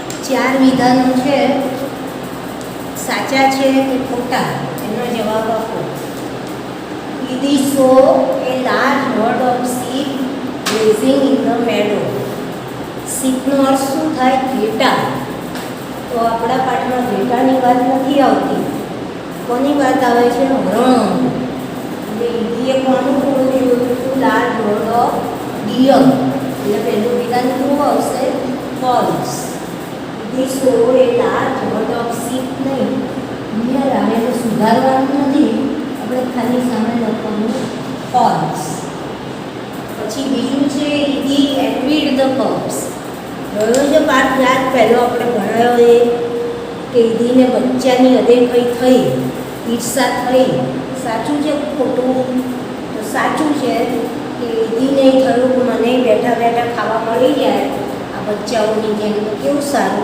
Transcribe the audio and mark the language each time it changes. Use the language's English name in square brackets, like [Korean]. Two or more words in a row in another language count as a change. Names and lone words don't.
[Gujarati] 4 વિધાનો છે, સાચા છે કે ખોટા એનો જવાબ આપો. [English] He saw a large herd of sheep grazing in the meadow. [Gujarati] શીપનો અર્થ શું થાય? ઘેટા. તો આપણા પાઠમાં ઘેટાની વાત નથી આવતી. કોની વાત આવે છે? હરણ. એટલે ઈડીએ કોનું જોયું હતું? [English] large herd of deer. [Gujarati] એટલે પહેલું વિધાન શું આવશે? ફોલ્સ. [English] He saw a large herd of sheep [Gujarati] નહીં, ડિયર આવે તો સુધારવાનું નથી, આપણે ખાલી સામે લખવાનું ફોલ્સ. પછી બીજું છે [English] he envied the cubs. [Gujarati] રહ્યો જે પાઠ યાદ પહેલો આપણે ભણાયો એ કે ઈદીને બચ્ચાની અદેખાઈ થઈ, ઈર્ષા થઈ. સાચું છે ખોટું? તો સાચું છે કે ઈદીને થયું કે મને બેઠા બેઠા ખાવા મળી જાય આ બચ્ચાઓની જેમ, તો કેવું સારું.